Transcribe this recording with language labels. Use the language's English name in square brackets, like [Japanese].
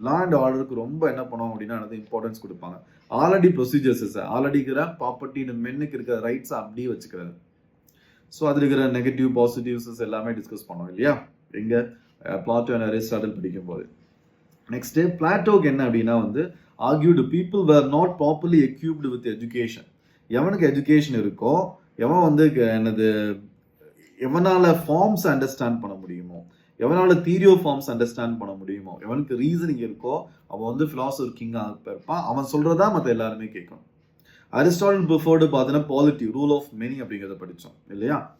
[Tamil] Law and ஆர்டருக்கு ரொம்ப என்ன பண்ணுவோம் அப்படின்னா இம்பார்ட்டன்ஸ் கொடுப்பாங்க. ஆல்ரெடி ப்ரொசீஜர்ஸ் ஆல்ரெடி இருக்கிற ப்ராப்பர்ட்டி மென்னுக்கு இருக்கிற ரைட்ஸ் அப்படியே வச்சுக்கிறது. ஸோ அது இருக்கிற நெகட்டிவ் பாசிட்டிவ்ஸ் எல்லாமே டிஸ்கஸ் பண்ணோம் இல்லையா எங்க பிளாட்டோ அண்ட் அரிஸ்டாட்டில் படிக்கும்போது. நெக்ஸ்ட் பிளாட்டோக்கு என்ன அப்படின்னா [English] argued people were not properly equipped with education. [Tamil] எவனுக்கு எஜுகேஷன் இருக்கோ, எவன் வந்து என்னது எவனால ஃபார்ம்ஸ் அண்டர்ஸ்டாண்ட் பண்ண முடியுமோ, எவனால தியரி ஆஃப் ஃபார்ம்ஸ் அண்டர்ஸ்டாண்ட் பண்ண முடியுமோ, எவனுக்கு ரீசனிங் இருக்கோ அவன் வந்து ஃபிலாசபர் கிங்காக இருப்பான். அவன் சொல்றதா மற்ற எல்லாருமே கேட்கணும். அரிஸ்டாட்டில் ப்ரிஃபர்டு பார்த்தீங்கன்னா பாலிட்டி, ரூல் ஆஃப் மெனி அப்படிங்கிறத படித்தோம் இல்லையா.